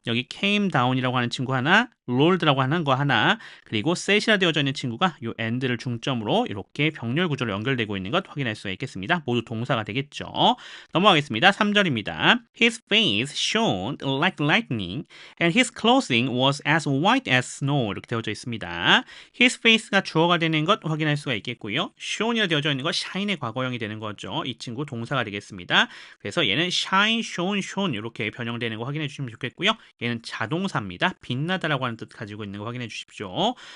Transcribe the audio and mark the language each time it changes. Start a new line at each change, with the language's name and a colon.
Korean: 여기 came down이라고 하는 친구 하나, rolled라고 하는 거 하나, 그리고 set이라 되어져 있는 친구가 이 and를 중점으로 이렇게 병렬 구조로 연결되고 있는 것 확인할 수가 있겠습니다. 모두 동사가 되겠죠. 넘어가겠습니다. 3절입니다.
English: His face shone like lightning, and his clothing was as white as snow.
Korean: 이렇게 되어져 있습니다. His face가 주어가 되는 것 확인할 수가 있겠고요. shone이라 되어져 있는 거 shine의 과거형이 되는 거죠. 이 친구 동사가 되겠습니다. 그래서 얘는 shine, shone, shone 이렇게 변형되는 거 확인해 주시면 좋겠고요. 얘는 자동사입니다. 빛나다라고 하는 뜻 가지고 있는 거 확인해 주십시오.